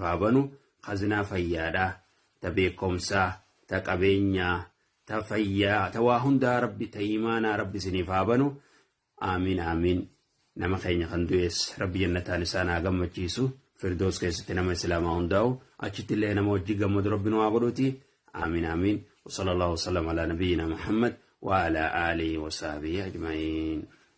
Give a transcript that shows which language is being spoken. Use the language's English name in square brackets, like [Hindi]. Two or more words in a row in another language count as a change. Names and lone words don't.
[Oromo] haa banu khaznaa fayyaadhaa ta beekumsaa ta qabeenyaa ta fayyaa ta waa hundaa rabbi ta imaanaa rabbi isiniif haa banu amiin nama keenya kan du'ees rabbi jannataan isaan haa gammachiisu firdoos keessatti nama islaamaa hundaa'u achitti illee nama wajjii gammadu rabbi nu haa godhuti amiin [Arabic] وصلى الله وسلم على نبينا محمد وعلى آله وصحبه أجمعين